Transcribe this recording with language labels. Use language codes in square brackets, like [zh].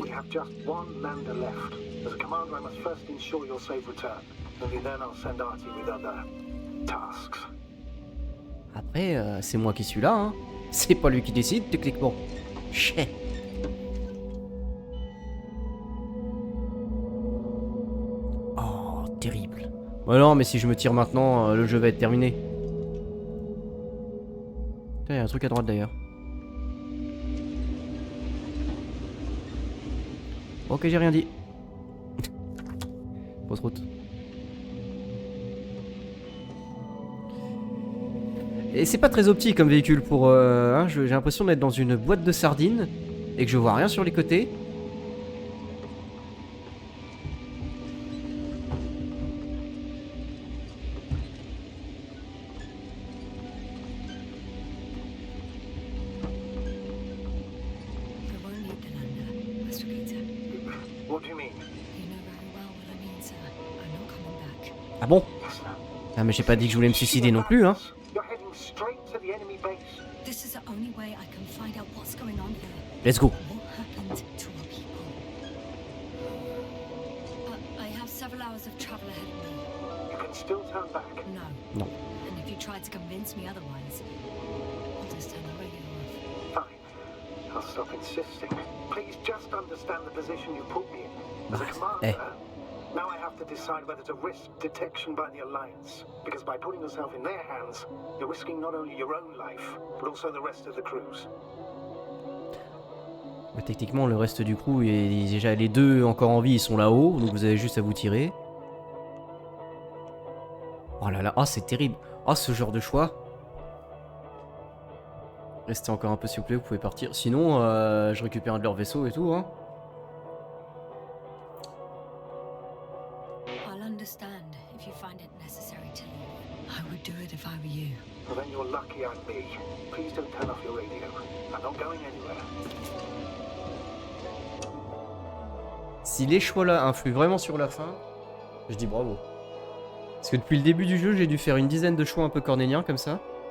[en] We have just one lander left. As a commander, I must first ensure your safe return. Only then I'll send Artie with other tasks. [fr] Après, c'est moi qui suis là, hein. C'est pas lui qui décide, techniquement. Chais. Oh, terrible. Bah non, mais si je me tire maintenant, le jeu va être terminé. Putain, y a un truc à droite d'ailleurs. Ok, j'ai rien dit. Fausse route. Et c'est pas très optique comme véhicule pour... hein, j'ai l'impression d'être dans une boîte de sardines et que je vois rien sur les côtés. [en] We won't need the lander, Astrogator. What do you mean? You know very well what I mean, sir. I'm not coming back. [fr] Ah bon? [en] Yes, sir. [fr] Ah mais j'ai pas dit que je voulais me suicider non plus, hein. [en] You're heading straight to the enemy base. This is the only way I can find out what's going on here. Let's go. What happened to our people? I have several hours of travel ahead of me. You can still turn back. No. [fr] Non. [en] And if you tried to convince me otherwise, I'll just turn the radio off. Fine. I'll stop insisting. Please just understand the position you put me in. As a [fr] Bah, [en] commander, now I have to decide whether to risk detection by the Alliance. Because by putting yourself in their hands, you're risking not only your own life, but also the rest of the crew's. [fr] Mais techniquement, le reste du crew, déjà les deux encore en vie, ils sont là-haut, donc vous avez juste à vous tirer. Oh là là, oh c'est terrible. Oh ce genre de choix. Restez encore un peu s'il vous plaît, vous pouvez partir. Sinon, je récupère un de leurs vaisseaux et tout, hein. [en] I'll understand if you find it necessary to leave. I would do it if I were you. Well, then you're lucky I'm me. Please don't turn off your radio. I'm not going anywhere. [fr] Si les choix-là influent vraiment sur la fin, je dis bravo. Parce que depuis le début du jeu, j'ai dû faire une dizaine de choix un peu cornéliens comme ça.